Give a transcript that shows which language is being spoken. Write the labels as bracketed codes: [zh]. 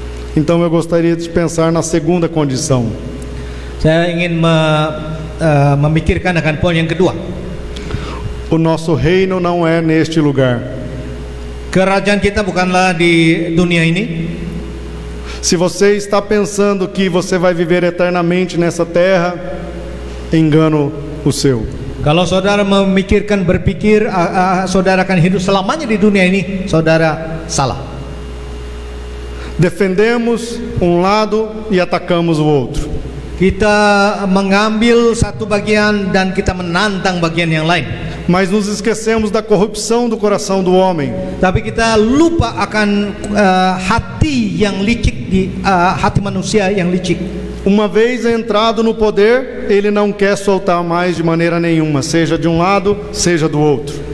[pt] Então eu gostaria de pensar na segunda condição. [id] Saya ingin memikirkan akan poin yang kedua. [pt] O nosso reino não é neste lugar. [id] Kerajaan kita bukanlah di dunia ini. [pt] Se você está pensando que você vai viver eternamente nessa terra, engano o seu. [id] Kalau saudara berpikir saudara akan hidup selamanya di dunia ini, saudara salah. [pt] Defendemos um lado e atacamos o outro. [id] Kita mengambil satu bagian dan kita menantang bagian yang lain. [pt] Mas nos esquecemos da corrupção do coração do homem. [id] Tapi kita lupa akan hati yang licik hati manusia yang licik. [pt] Uma vez entrado no poder, ele não quer soltar mais de maneira nenhuma, seja de um lado, seja do outro.